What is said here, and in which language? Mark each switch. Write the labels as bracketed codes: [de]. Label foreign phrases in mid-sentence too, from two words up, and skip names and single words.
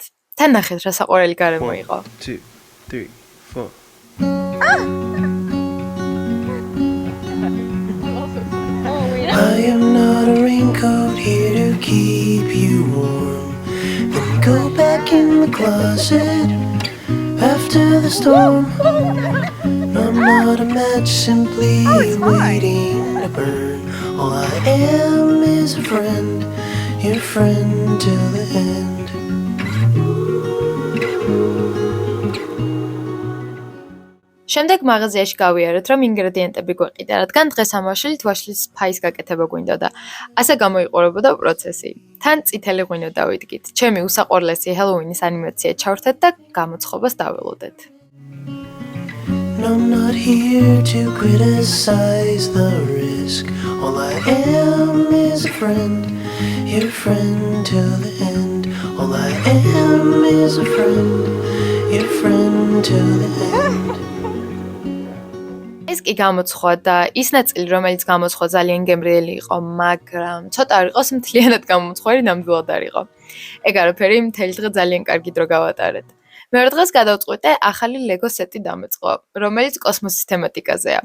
[ka] თან ნახეთ რა საყვარელი გარემო იყო. 2, 3, 4. [en] I am not a raincoat here to keep you warm. Then go back in the closet after the storm. I'm not a match simply waiting to burn. All I am is a friend. Your friend till the end. [ka] შემდეგ მაღაზიაში გავიარეთ, რომ ინგრედიენტები გვეყიდა, რადგან დღეს ამ ვაშლით ვაშლის ფაის გაკეთება გვინდოდა. ასე გამოიყურებოდა პროცესი. თან წითელი ღვინო დავიდგით. ჩემი უსაყვარლესი ჰელოუინის ანიმაცია ჩავრთეთ და გამოცხობას დაველოდეთ. [en] I'm not here to criticize the risk. All I am is a friend. Your friend till the end. All I am is a friend. Your friend till the end. [ka] ეს კი გამოცხვა და ის ნაწილი, რომელიც გამოცხვა ძალიან გემრიელი იყო, მაგრამ ცოტა არ იყოს მთლიანად გამოცხვარი ნამდვილად არ იყო. ეგ არაფერი მთელი დღე ძალიან კარგი დრო გავატარეთ. მეორე დღეს გადავწყვიტე ახალი LEGO სეტი დამეწყო, რომელიც კოსმოსის თემატიკაზეა.